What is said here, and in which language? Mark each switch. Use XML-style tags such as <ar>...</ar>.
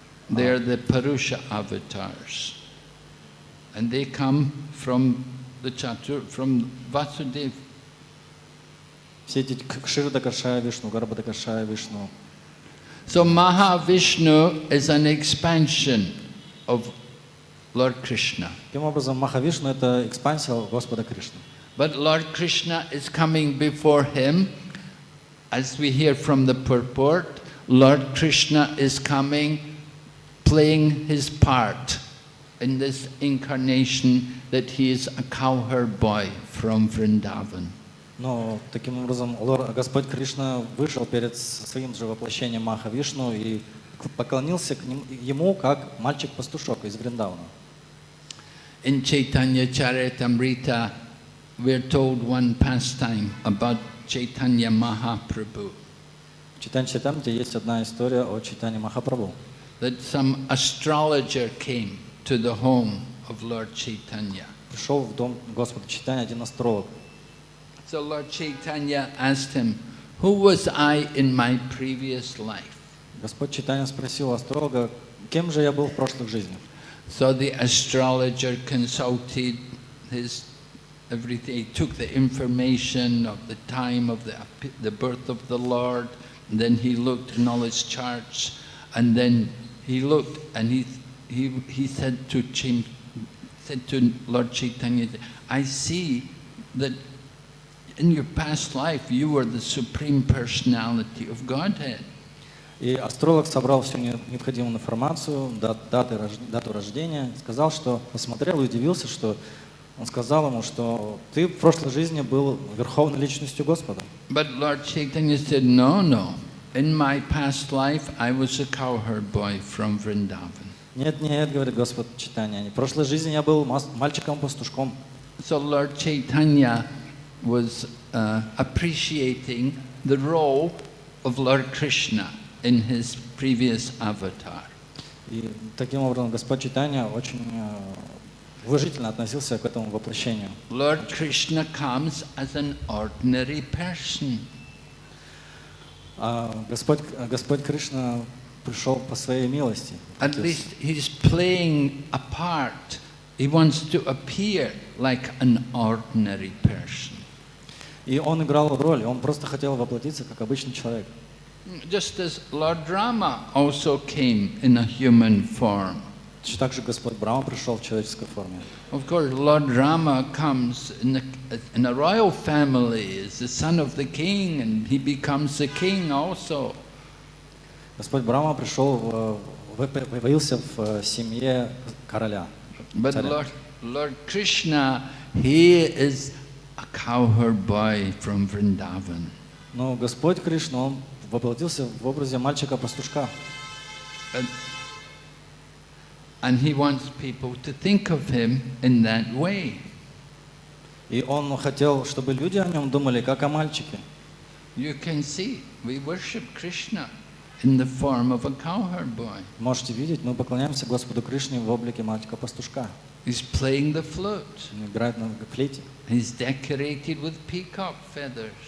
<en>They are the Purusha avatars. And they come from the from Vasudev.</en> <ru>Все эти Кширдакашая Вишну, Гарбадакашая Вишну.</ru> <en>So Mahavishnu is an expansion of Lord Krishna.</en> <ru>Таким образом, Махавишну — это экспансия Господа Кришны.</ru> <en>But Lord Krishna is coming before him. As we hear from the purport, Lord Krishna is coming, playing his part in this incarnation that he is a cowherd boy from Vrindavan.</en> <ru>Но таким образом Господь Кришна вышел перед своим же воплощением Махавишну и поклонился ему как мальчик-пастушок из Вриндавана.</ru> <en>In Chaitanya Charitamrita, we're told one pastime about Chaitanya Mahaprabhu.</en> <ru>В Чайтанья Чаритамрите есть одна история о Чайтанье Махапрабху.</ru> <en>That some astrologer came to the home of Lord Chaitanya.</en> <ru>Пришел в дом Господа Чайтанья один астролог.</ru> <en>So Lord Chaitanya asked him, who was I in my previous life?</en> <ru>Господь Чайтанья спросил астролога, кем же я был в прошлых жизнях.</ru> <en>So the astrologer consulted his everything. He took the information of the time of the birth of the Lord, and then he looked in all his charts, and then he looked and he said to Lord Chaitanya, I see that in your past life you were the Supreme Personality of Godhead.</en> <ru>И астролог собрал всю необходимую информацию, дату рождения, сказал, что посмотрел и удивился, что он сказал ему, что ты в прошлой жизни был верховной личностью Господа.</ru> <en>But Lord Chaitanya said, no. In my past life, I was a cowherd boy from Vrindavan.</en> <ru>Нет, говорит Господь Чайтанья, в прошлой жизни я был мальчиком-пастушком.</ru> <en>So Lord Chaitanya was appreciating the role of Lord Krishna in his previous avatar.</en> <ru>И таким образом Господь Чайтанья очень уважительно относился к этому воплощению.</ru> <en>Lord Krishna comes as an ordinary person.</en> <ru>Господь Кришна пришел по своей милости.</ru> <en>At least he's playing a part. He wants to appear like an ordinary person.</en> <ru>И он играл роль, он просто хотел воплотиться как обычный человек.</ru> <en>Just as Lord Rama also came in a human form.</en> <ru>Также Господь Брахма пришел в человеческой форме.</ru> <en>Of course, Lord Rama comes in a royal family, is the son of the king, and he becomes the king also.</en> <ru>Господь Брахма пришел, появился в семье короля.</ru> <en>But Lord Krishna, he is a cowherd boy from Vrindavan.</en> <ru>Но Господь Кришна, он воплотился в образе мальчика-пастушка.</ru> <en>And he wants people to think of him in that way.</en> <ru>И он хотел, чтобы люди о нем думали как о мальчике.</ru> <en>You can see, we worship Krishna. in the form of a cowherd boy.</en> <ru>Можете видеть, мы поклоняемся Господу Кришне в облике мальчика-пастушка.</ru> <en>He's playing the flute.</en> <ru>Он играет на флейте.</ru> <en>He's decorated with peacock feathers.</en>